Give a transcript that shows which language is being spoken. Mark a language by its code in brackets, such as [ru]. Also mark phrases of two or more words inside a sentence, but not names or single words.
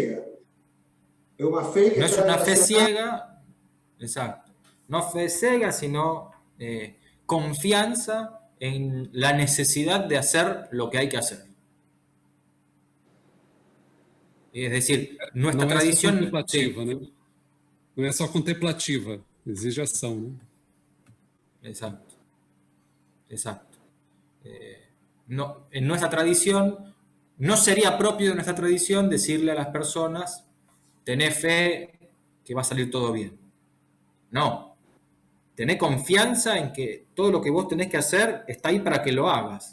[es] ciega. Es una fe que No es está una fe relacionada. ciega, exacto. No fe ciega, sino confianza en la necesidad de hacer lo que hay que hacer. Es decir, nuestra [pt] Não é só [es] tradición... [pt] contemplativa, [es] Sí, [pt] né? Não é só contemplativa, exige ação, né? [es] exacto, exacto. No, en nuestra tradición, no sería propio de nuestra tradición decirle a las personas, tené fe que va a salir todo bien. No, tené confianza en que todo lo que vos tenés que hacer está ahí para que lo hagas.